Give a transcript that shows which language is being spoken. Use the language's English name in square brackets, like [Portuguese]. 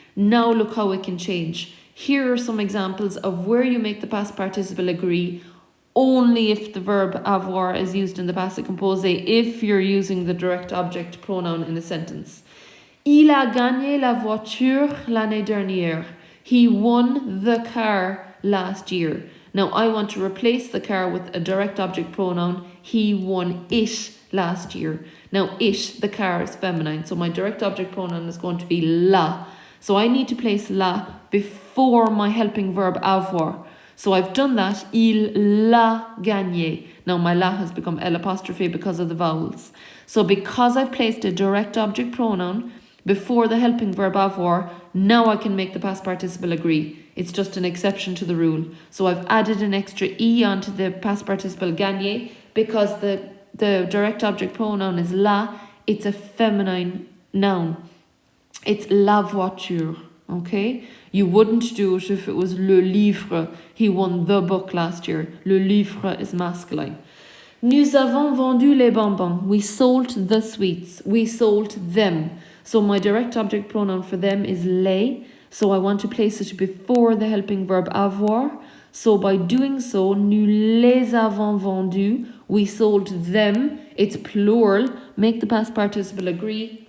[English] Now look how it can change. Here are some examples of where you make the past participle agree only if the verb avoir is used in the passé composé, if you're using the direct object pronoun in the sentence. [French] Il a gagné la voiture l'année dernière. [English] He won the car last year. Now I want to replace the car with a direct object pronoun. He won it last year. Now, it, the car, is feminine. So my direct object pronoun is going to be la. So I need to place la before my helping verb avoir. So I've done that. [French] Il l'a gagné. [English] Now my la has become L apostrophe because of the vowels. So because I've placed a direct object pronoun before the helping verb avoir, now I can make the past participle agree. It's just an exception to the rule. So I've added an extra E onto the past participle gagné because the direct object pronoun is la. It's a feminine noun. It's la voiture, okay? You wouldn't do it if it was le livre. He won the book last year. Le livre is masculine. [French] Nous avons vendu les bonbons. [English] We sold the sweets. We sold them. So my direct object pronoun for them is les. So I want to place it before the helping verb avoir. So by doing so, [French] nous les avons vendus. [English] We sold them. It's plural. Make the past participle agree.